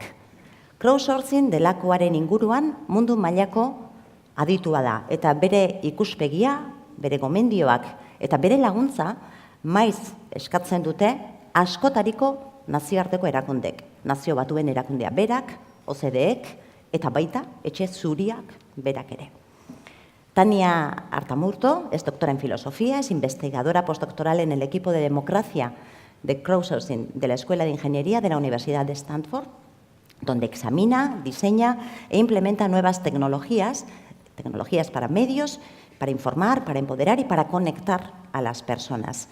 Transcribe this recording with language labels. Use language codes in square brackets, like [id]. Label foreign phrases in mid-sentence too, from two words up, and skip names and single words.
[eu] Crowdsourcing delakoaren inguruan mundu mailako aditua da, eta bere ikuspegia, bere gomendioak eta bere laguntza maiz eskatzen dute askotariko nazioarteko erakundek, Nazio Batuen erakundea berak, OCDEek eta baita etxe zuriak berak ere. [es] Tanja Aitamurto es doctora en filosofía, es investigadora postdoctoral en el equipo de democracia de Crowdsourcing de la Escuela de Ingeniería de la Universidad de Stanford, donde examina, diseña e implementa nuevas tecnologías para medios, para informar, para empoderar y para conectar a las personas.